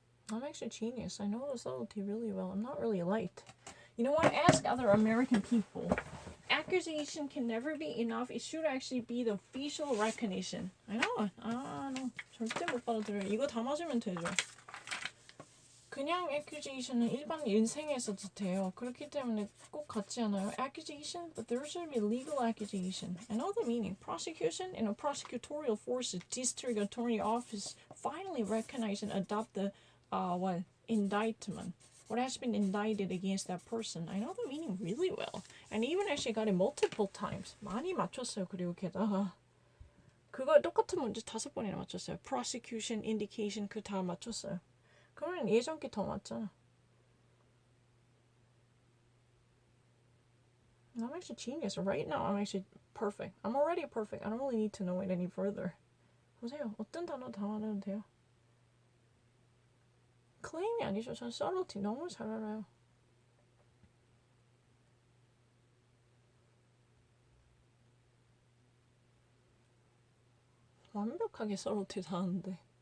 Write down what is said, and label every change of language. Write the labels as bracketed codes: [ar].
[en] I'm actually genius. I know the subtlety really well. I'm not really light. You know what? Ask other American people. Accusation can never be enough. It should actually be the official recognition. I know. no. [ko] 절대 못 받아들여요. 이거 다 맞으면 되죠. 그냥 accusation은 일반 인생에서도 돼요. 그렇기 때문에 꼭 같지 않아요. [en] Accusation, but there should be legal accusation. I know the meaning. Prosecution in a prosecutorial force, district attorney office finally recognize and adopt the indictment. What has been indicted against that person. I know the meaning really well. And even actually got it multiple times. [ko] 많이 맞췄어요. 그리고 게다가 그거 똑같은 문제 5번이나 맞췄어요. Prosecution, indication 그 다 맞췄어요. 그러면 예전 게 더 맞잖아. [en] I'm actually genius. Right now I'm actually perfect. I'm already perfect. I don't really need to know it any further. [ko] 보세요. 어떤 단어 다 알아도 돼요. 클레임이 아니죠. 전 subtlety 너무 잘 알아요. 완벽하게 subtlety 다 아는데.